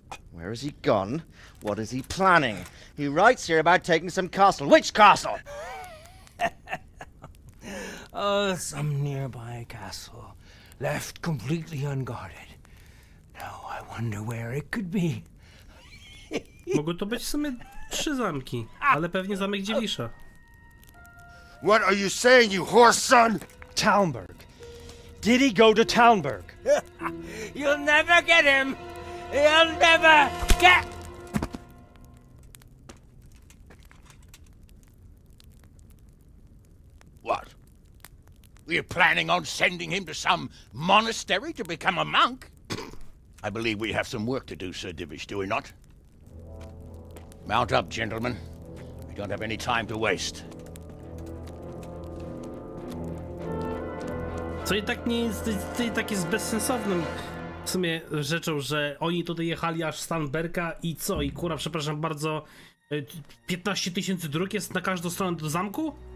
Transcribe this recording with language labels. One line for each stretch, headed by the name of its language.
English: Where has he gone? What is he planning? He writes here about taking some castle. Which castle? Oh, some nearby castle, left completely unguarded. Now I wonder where it could be.
Polish: Mogło to być w sumie 3 zamki, ale pewnie zamek Dziewisza.
English: What are you saying, you horse son? Talmberg. Did he go to Talmberg? You'll never get him! You'll never get... What? We're planning on sending him to some monastery to become a monk? I believe we have some work to do, Sir Divish, do we not? Mount up, gentlemen. We don't have any time to waste.
Polish: Co i tak nie jest, tak jest bezsensownym w sumie rzeczą, że oni tutaj jechali aż z Talmberga i co? I kurwa, przepraszam bardzo, 15 000 dróg jest na każdą stronę do zamku?